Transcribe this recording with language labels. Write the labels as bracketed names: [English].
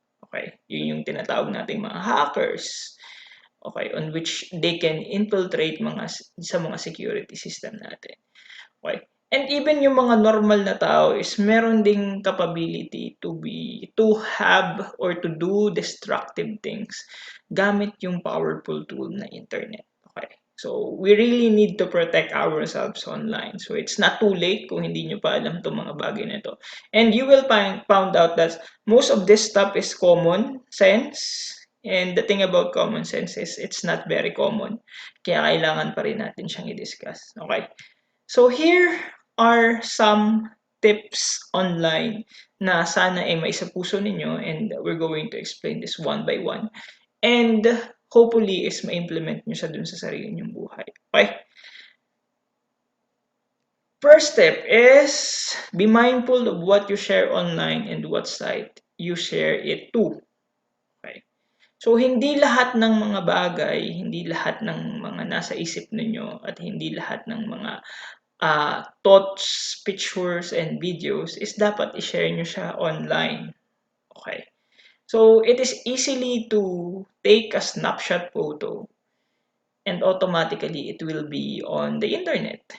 [Filipino] Okay, yun yung tinatawag nating mga hackers. Okay, [English] on which they can infiltrate [Filipino] sa mga security system natin. Okay? [English] And even [Filipino] yung mga normal na tao is meron ding [English] capability to have or to do destructive things [Filipino] gamit yung powerful tool na internet. [English] Okay? So, we really need to protect ourselves online. So, it's not too late [Filipino] kung hindi nyo pa alam itong mga bagay na ito. [English] And you will found out that most of this stuff is common sense. And the thing about common sense is it's not very common. [Filipino] Kaya kailangan pa rin natin siyang i-discuss. [English] Okay? So here are some tips online [Filipino] na sana ay may sa puso ninyo, [English] and we're going to explain this one by one. [Filipino] And hopefully is ma-implement nyo siya dun sa sarili nyong buhay. Okay? [English] First step is be mindful of what you share online and what site you share it to. Okay? [Filipino] So, hindi lahat ng mga bagay, hindi lahat ng mga nasa isip ninyo, at hindi lahat ng mga [English] thoughts, pictures, and videos [Filipino] is dapat i-share nyo siya online. [English] Okay? So, it is easily to take a snapshot photo and automatically it will be on the internet.